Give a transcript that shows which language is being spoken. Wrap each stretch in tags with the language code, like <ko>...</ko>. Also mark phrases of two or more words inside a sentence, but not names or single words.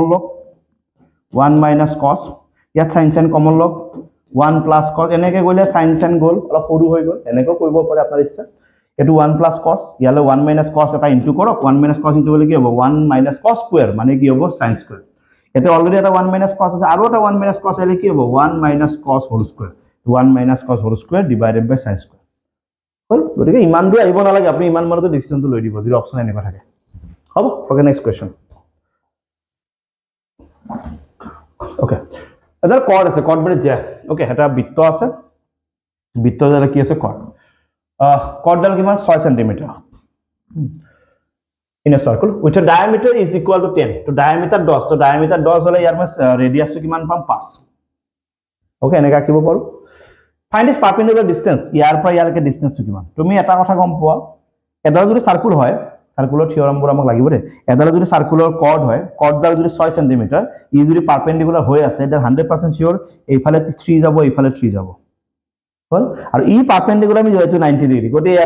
<as>লওক</as> <en>1 minus cos</en> <as>ইয়াত</as> <en>sine theta common</en> <as>লওক</as> <en>1 plus cos</en> <as>এনেকৈ গ'লে</as> <en>sine theta</en> <as>গ'ল অলপ সৰু হৈ গ'ল এনেকৈ কৰিব পাৰে আপোনাৰ ইচ্ছা এইটো</as> <en>1 plus cos</en> <as>ইয়ালৈ</as> <en>1 minus cos</en> <as>এটা ইনটু কৰক</as> <en>1 minus cos into</en> <as>কৰিলে কি হ'ব</as> <en>1 minus cos square</en> <as>মানে কি হ'ব</as> <en>sine square</en> <as>এটা অলৰেডি এটা</as> <en>1 minus cos</en> <as>আছে আৰু এটা</as> <en>1 minus cos</en> <as>আহিলে কি হ'ব</as> <en>1 minus cos whole square 1 minus cos whole square divided by sine square</en> <as>হ'ল গতিকে ইমান দূৰ আহিব নালাগে আপুনি ইমান মানতে ডিসিশনটো লৈ দিব যদি অপচন এনেকুৱা থাকে হ'ব</as> <en>okay next question</en> <as>ওকে এটা কৰ্ড আছে কৰ্ড মানে যে ওকে এটা বৃত্ত আছে বৃত্ত যেটা কি আছে কৰ্ড কৰ্ডডাল কিমান 6 সেন্টিমিটাৰ</as> <en>in a circle with a diameter is equal to 10 to diameter 10</en> <as>to diameter 10 হলে ইয়াৰ মানে ৰেডিয়াস কিমান পাম 5 ওকে এনেকা কিব পাৰো</as> <en>find its perpendicular distance</en> <as>ইয়াৰ পৰা ইয়ালৈকে ডিসটেন্স কিমান তুমি এটা কথা গম পোৱা এটা যদি সার্কুল হয় সার্কুলৰ থিওৰামবোৰ আমাক লাগিব দে এটা যদি সার্কুলৰ কৰ্ড হয় কৰ্ডডাল যদি 6 সেন্টিমিটাৰ ই যদি পারপেন্ডিকুলার হৈ আছে এটা 100% শিওর এইফালে 3 যাব এইফালে 3 যাব হল আৰু ই পারপেন্ডিকুলার আমি যেটো 90 ডিগ্ৰী গতে ইয়াতে</as>